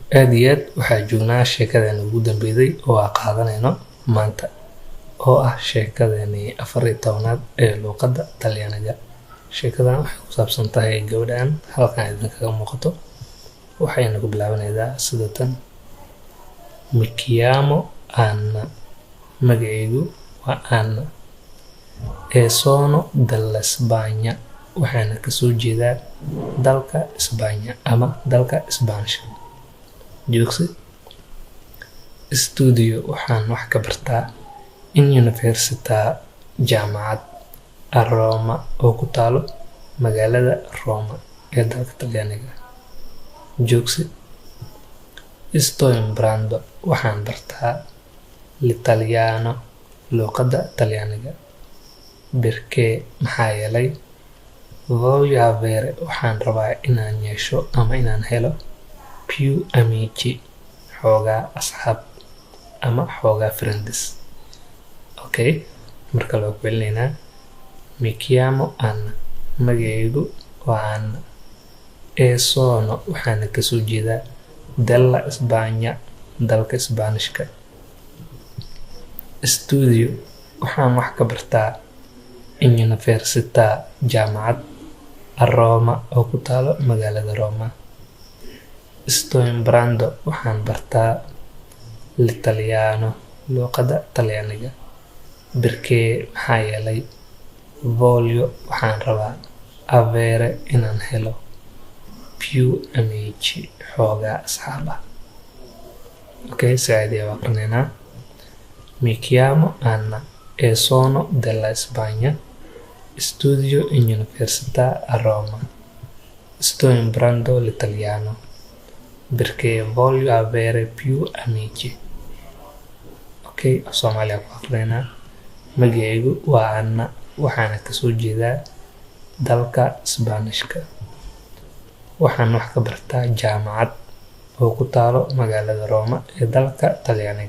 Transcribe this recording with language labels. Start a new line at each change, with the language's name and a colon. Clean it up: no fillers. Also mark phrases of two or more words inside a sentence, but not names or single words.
Somali: aad iyo aad waxaa joognaa sheekadeena ugu dambeeyay oo aan qaadanayno maanta oo ah sheekadeeni 14aad ee luqadda Talyaaniga. sheekadan waxay ku saabsan tahay gabadhan halkan idinkaga muuqato. waxayna ku bilaabanaysaa sida tan:
Italian: Mi chiamo Anna,
Somali: magacaygu waa Anna,
Italian: e sono della Spagna,
Somali: waxaana kasoo jeedaa dalka Isbaanya ama dalka Isbaanishka. joogsi studio waxaan wax ka bartaa
Italian: in università
Somali: jaamacad
Italian: a Roma
Somali: oo ku taalo magaalada Roma ee dalka Talyaaniga. joogsi
Italian: sto imparando
Somali: waxaan bartaa l'italiano luqadda Talyaaniga. perché maxaa yeelay
Italian: voglio avere
Somali: waxaan rabaa inaan yeesho ama inaan helo
Italian: più amici
Somali: xoogaa asxaab ama xoogaa friends. okay, marka loo kuelinaynaa
Italian: mi chiamo Anna,
Somali: magacaygu waa Anna,
Italian: e sono
Somali: waxaana kasoo jeedaa
Italian: della Spagna,
Somali: dalka Isbaanishka. studio waxaan wax ka bartaa
Italian: in università
Somali: jaamacad
Italian: a Roma
Somali: oo ku taalo magaalada Roma.
Italian: sto imparando
Somali: waxaan bartaa l'italiano luqadda Talyaaniga. perché maxaa yeelay voglio waxaan rabaa avere inaan helo
Italian: più amici
Somali: xoogaa asxaab ah. okay, saacadii waa aqrinaynaa.
Italian: Mi chiamo Anna e sono della Spagna, studio in università a Roma. sto imparando l'italiano perché voglio avere più amici.
Somali: okay, Soomaaliya ku aqrinaynaa. magacaygu waa Anna, waxaana kasoo jeedaa dalka Isbaanishka. waxaan wax ka bartaa jaamacad oo ku taalo magaalada Roma ee dalka Talyaaniga.